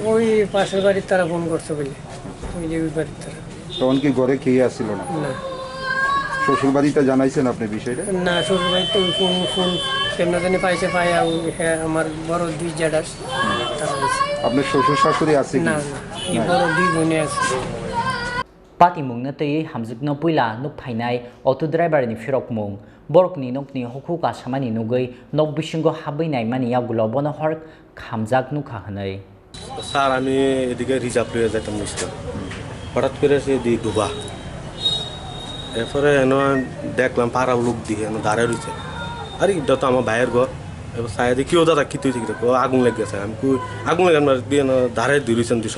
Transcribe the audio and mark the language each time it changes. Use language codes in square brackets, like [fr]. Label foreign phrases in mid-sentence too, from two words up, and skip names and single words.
[bn] ওই পাশের বাড়ির তারা ফোন করছে বলে, ওই যে ওই বাড়ির তারা। তখন কি ঘরে খেয়ে আসছিল না? না শ্বশুর বাড়িতে জানাইছেন আপনি বিষয়টা? না, শ্বশুর বাড়িতে ওই ফোন ফোন কেমন জানি পাইছে, পাই হ্যাঁ আমার বড় 2 জ্যাঠার তারা আছে। আপনার শ্বশুর শাশুড়ি আছে কি? না না, এই বড় 2 বোনে আছে। [trp] Pati mung na tei hamzik no puila nuk phainai [en] auto driver [trp] ni firok mung borok ni nok ni hoku ka samani nugui nok bisingo habai nai mani yagulo bono hor khamjak nu khahanai [bn] স্যার আমি এদিকে রিজার্ভ লয়ে যেতাম নিশ্চয়, হঠাৎ করে সে দি ডুবা। এরপরে এনে দেখলাম পাড়া লোক দিয়ে এনে দাঁড়ায় রয়েছে। আরে এটা তো আমার ভাইয়ের ঘর। এবার সাইডে কেউ দাদা কি তুই আগুন লেগে গেছে। আমি আগুন লেগে আমরা দিয়ে দাঁড়ায় দিয়েছেন তুই সব।